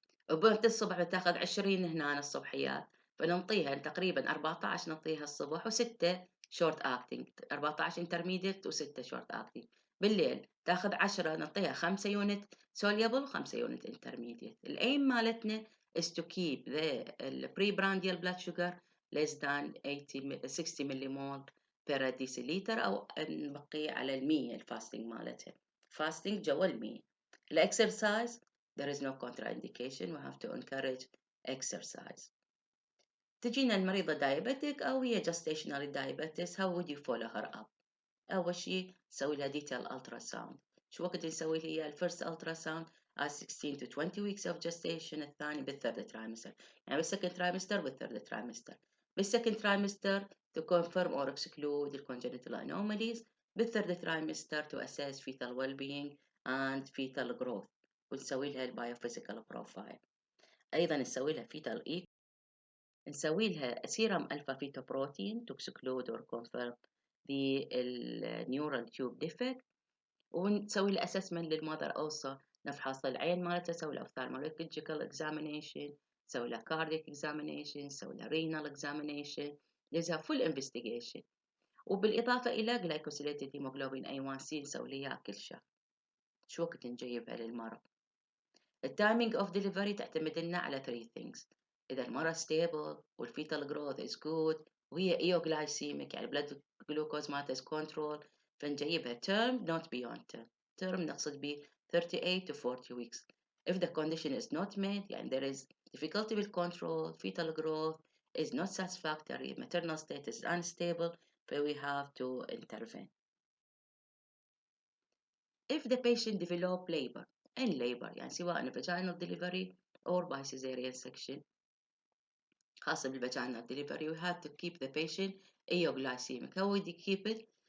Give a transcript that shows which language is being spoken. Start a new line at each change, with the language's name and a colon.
Arabic: وبنت الصبح بتاخذ 20 هنا الصبحيات، فننطيها تقريبا 14 نعطيها الصبح و6 شورت اكتنج، 14 انترميديت و6 شورت اكتنج. بالليل تاخذ 10 نعطيها 5 يونت سوليبل و5 يونت انترميديت. الايم مالتنا
English: is to keep the pre-brandial blood sugar less than 60 millimole per deciliter،
Arabic: او نبقي على ال100 الفاستنج مالتها، فاستنج جوا ال100.
English: الاكسرسايز there is no contraindication. We have to encourage exercise.
Arabic: تجينا المريضة diabetic أو هي gestational diabetes.
English: how would you follow her up؟
Arabic: أول شيء نسوي لها
English: detail ultrasound.
Arabic: شو وقت نسوي لها الفيرست ultrasound
English: at 16 to 20 weeks of gestation،
Arabic: الثاني بالثيرد trimester، يعني بالسكند trimester بالثيرد trimester.
English: بالسكند trimester to confirm or exclude the congenital anomalies، بالثيرد trimester to assess fetal well-being and fetal growth،
Arabic: ونسوي لها البايوفيزيكال بروفايل. ايضا نسوي لها fetal echo، نسوي لها سيرم الفا فيتو بروتين
English: to exclude or confirm the neural tube defect،
Arabic: ونسوي لها assessment للمother also، نفحص العين مالتها، نسوي لها ophthalmological examination، نسوي لها cardiac examination، نسوي لها renal examination، لها full investigation. وبالإضافة إلى glycosylated hemoglobin A1C نسوي لها كل شهر. شو وقت نجيبها للمرض؟ التايمينج اوف ديليفري تعتمد لنا على 3 things. اذا المرة ستيبل والفيتال جروث از جود وهي ايوغلايسيميك يعني بلاد جلوكوز مالتها از كنترول، فنجيبها
English: term not beyond term. term
Arabic: نقصد به
English: 38 to 40 weeks. if the condition is not met يعني there is difficulty with control, fetal growth is not satisfactory, maternal state is unstable, we have to intervene. if the patient develop labor in labor
Arabic: يعني سواء
English: vaginal delivery or by cesarean section، خاصة بالvaginal delivery we have to keep the patient euglycemic. How would you keep it?